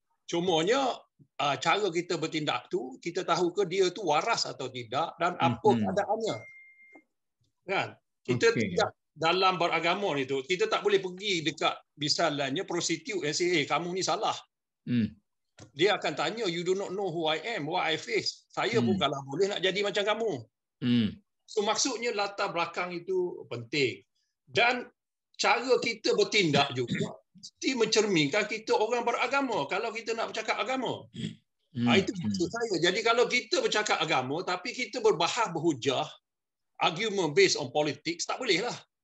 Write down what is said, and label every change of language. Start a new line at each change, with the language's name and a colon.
Malay: Cumanya cara kita bertindak tu, kita tahu ke dia tu waras atau tidak dan apa keadaannya. Kan? Kita tidak dalam beragama itu, kita tak boleh pergi dekat misalnya prostitute yang say, kamu ni salah. Dia akan tanya,
English: you do not know who I am, what I face.
Malay: Saya pun kalau boleh nak jadi macam kamu. So maksudnya latar belakang itu penting. Dan cara kita bertindak juga mesti mencerminkan kita orang beragama. Kalau kita nak bercakap agama. Itu maksud saya. Jadi kalau kita bercakap agama tapi kita berbahas berhujah,
English: argument based on politics,
Malay: tak boleh lah.